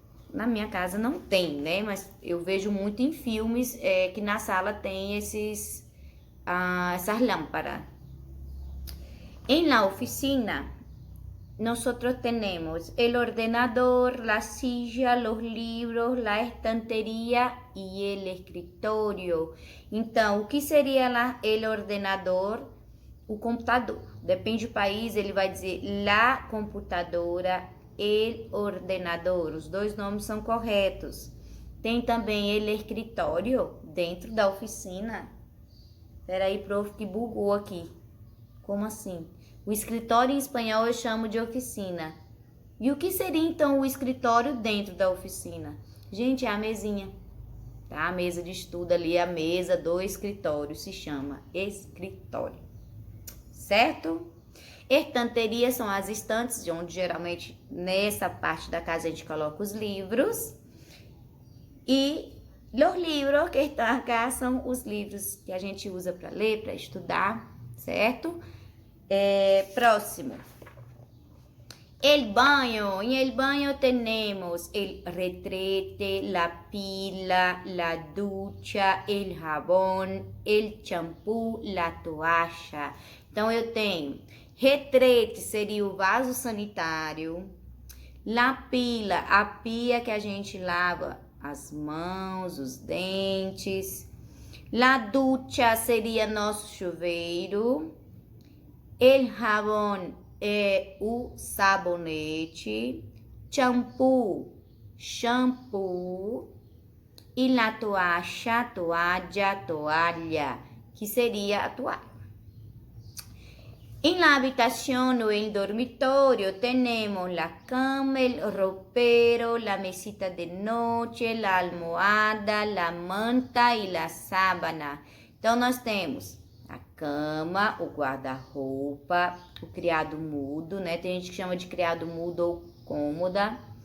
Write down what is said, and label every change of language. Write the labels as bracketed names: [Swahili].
[Portuguese] Na minha casa não tem, né? Mas eu vejo muito em filmes que na sala tem essas lâmpadas. [Spanish] En la oficina, nosotros tenemos el ordenador, la silla, los libros, la estanteria e el escritório. [Portuguese] Então, o que seria lá el ordenador? O computador. Depende do país, ele vai dizer la computadora, el ordenador. Os dois nomes são corretos. Tem também el escritório dentro da oficina. Peraí, prof, que bugou aqui. Como assim? O escritório em espanhol eu chamo de oficina. E o que seria então o escritório dentro da oficina? Gente, é a mesinha, tá? A mesa de estudo ali, a mesa do escritório se chama escritório, certo? Estanteria são as estantes, de onde geralmente nessa parte da casa a gente coloca os livros. E os livros que estão aqui são os livros que a gente usa para ler, para estudar, certo? Próximo. El baño. [Spanish] En el baño tenemos el retrete, la pila, la ducha, el jabón, el champú, la toalha. [Portuguese] Então, eu tenho retrete, seria o vaso sanitário. La pila, a pia que a gente lava as mãos, os dentes. La ducha seria nosso chuveiro. El jabón é o sabonete. Shampoo, shampoo. E la toalha, toalha, que seria a toalha. [Spanish] En la habitación o el dormitorio tenemos la cama, el ropero, la mesita de noche, la almohada, la manta e la sábana. [Portuguese] Então, nós temos a cama, o guarda-roupa, o criado mudo, né? Tem gente que chama de criado mudo ou cômoda.